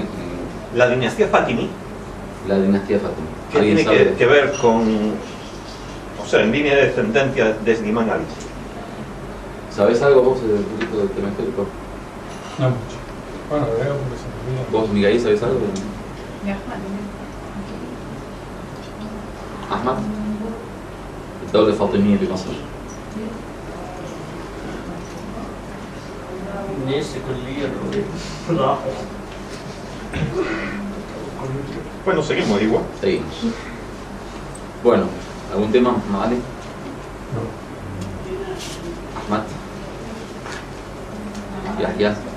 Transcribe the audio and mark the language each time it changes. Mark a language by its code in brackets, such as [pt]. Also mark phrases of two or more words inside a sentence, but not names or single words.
[es] La dinastía Fatimí, La dinastía Fatimí. ¿qué tiene que ver con, o sea, en línea de descendencia desde Imam Ali? ¿Sabés algo vos del poquito del tema histórico? No mucho. Bueno, veo porque se me olvida. ¿Vos, Miguel, sabés algo? Ahmad. [ar] الدولة الفاطمية بمصر. [es] Bueno, seguimos igual. Seguimos. Bueno, ¿algún tema, Magali? No. Ahmad. Yahya.